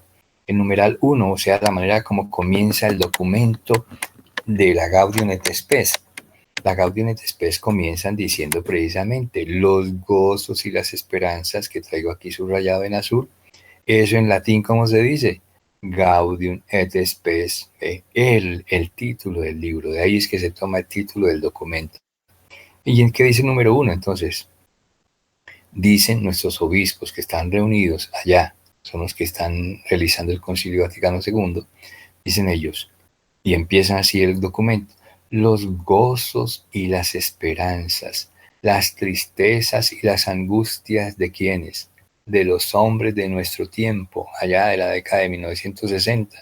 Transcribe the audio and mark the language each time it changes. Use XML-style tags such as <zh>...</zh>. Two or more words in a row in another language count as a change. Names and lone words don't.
<es>El numeral 1, o sea, la manera como comienza el documento de la Gaudium et Spes. La Gaudium et Spes comienzan diciendo precisamente los gozos y las esperanzas, que traigo aquí subrayado en azul. Eso en latín, ¿cómo se dice? Gaudium et Spes, el título del libro. De ahí es que se toma el título del documento. ¿Y en qué dice el número 1 entonces? Dicen nuestros obispos que están reunidos allá, son los que están realizando el Concilio Vaticano II, dicen ellos, y empiezan así el documento: los gozos y las esperanzas, las tristezas y las angustias de quienes, de los hombres de nuestro tiempo, allá de la década de 1960.</es>